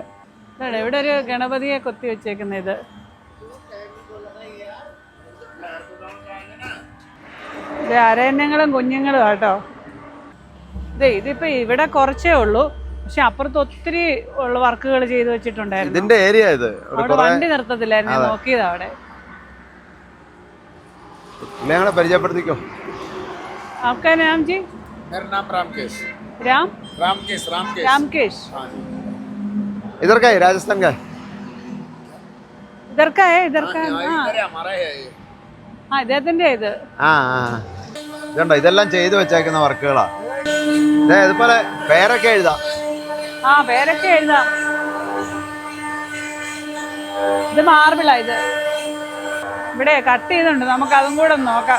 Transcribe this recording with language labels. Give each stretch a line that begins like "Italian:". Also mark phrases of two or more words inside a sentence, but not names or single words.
Malayalam: ഇവിടെ ഒരു ഗണപതിയെ കൊത്തി വെച്ചേക്കുന്ന ഇത് അരയന്നങ്ങളും കുഞ്ഞുങ്ങളും കേട്ടോ. ഇതിപ്പോൾ ഇവിടെ കുറച്ചേ ഉള്ളൂ, പക്ഷെ അപ്പുറത്ത് ഒത്തിരി ഉള്ള വർക്കുകൾ ചെയ്ത് വെച്ചിട്ടുണ്ടായിരുന്നു. ഇതിന്റെ ഏരിയ ഇത് അവിടെ വണ്ടി നിർത്തത്തില്ലായിരുന്നു, നോക്കിയത് അവിടെ. പരിചയപ്പെടുത്തിക്കോ.
Hindi: आपका नाम जी? मेरा नाम रामकेश. रामकेश. इधर का है, राजस्थान का है. इधर का है, इधर का. हमारा है ये. हाँ,
Malayalam: ഇദ്ദേഹത്തിന്റെ ഇത്. ഇതുണ്ടോ, ഇതെല്ലാം ചെയ്തു വെച്ചേക്കുന്ന വർക്കുകളാ. ഇതുപോലെ പേരൊക്കെ എഴുതാം. പേരൊക്കെ എഴുതാം. ഇത് മാർബിളാ. ഇത് ഇവിടെ കട്ട് ചെയ്തുണ്ട്, നമുക്ക് അതും കൂടെ നോക്കാം.